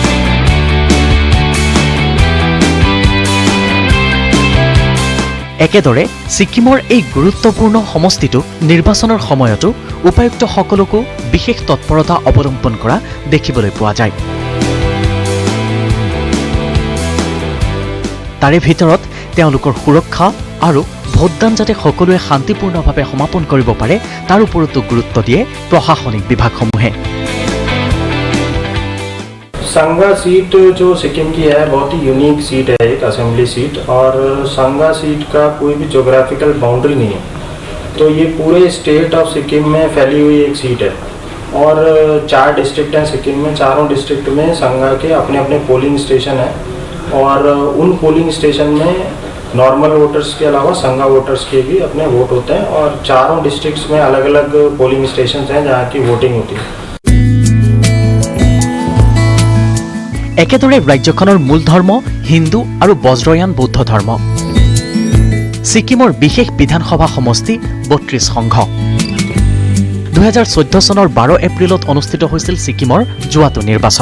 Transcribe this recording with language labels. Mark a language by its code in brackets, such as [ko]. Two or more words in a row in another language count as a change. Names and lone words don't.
[as] একেদৰে ছিকিমৰ এই গুৰুত্বপূৰ্ণ সমষ্টিটো নিৰ্বাচনৰ সময়তো উপায়ুক্তসকলকো বিশেষ তৎপৰতা অৱলম্বন কৰা দেখিবলৈ পোৱা যায়। তাৰে ভিতৰত তেওঁলোকৰ সুৰক্ষা আৰু ভোটদান যাতে সকলোৱে শান্তিপূৰ্ণভাৱে সমাপন কৰিব পাৰে তাৰ ওপৰতো গুৰুত্ব দিয়ে প্ৰশাসনিক বিভাগসমূহে। [hi] संगा सीट जो सिक्किम की है बहुत ही [en] unique seat [hi] है, एक [en] assembly seat, [hi] और संगा सीट का कोई भी [en] geographical boundary [hi] नहीं है, तो ये पूरे [en] State of Sikkim [hi] में फैली हुई एक सीट है। और 4 डिस्ट्रिक्ट हैं सिक्किम में, चारों डिस्ट्रिक्ट में संगा के अपने अपने [en] polling station [hi] हैं, और उन [en] polling station [hi] में [en] normal voters [hi] के अलावा संगा वोटर्स के भी अपने वोट होते हैं, और चारों डिस्ट्रिक्ट्स में अलग अलग [en] polling station [hi] हैं जहाँ की वोटिंग होती है। [as] একেদৰে ৰাজ্যখনৰ মূল ধৰ্ম হিন্দু আৰু বজ্ৰয়ান বৌদ্ধ ধৰ্ম। ছিকিমৰ বিশেষ বিধানসভা সমষ্টি ৩২ সংঘ। ২০১৪ চনৰ ১২ এপ্ৰিলত অনুষ্ঠিত হৈছিল ছিকিমৰ যোৱাটো নিৰ্বাচন।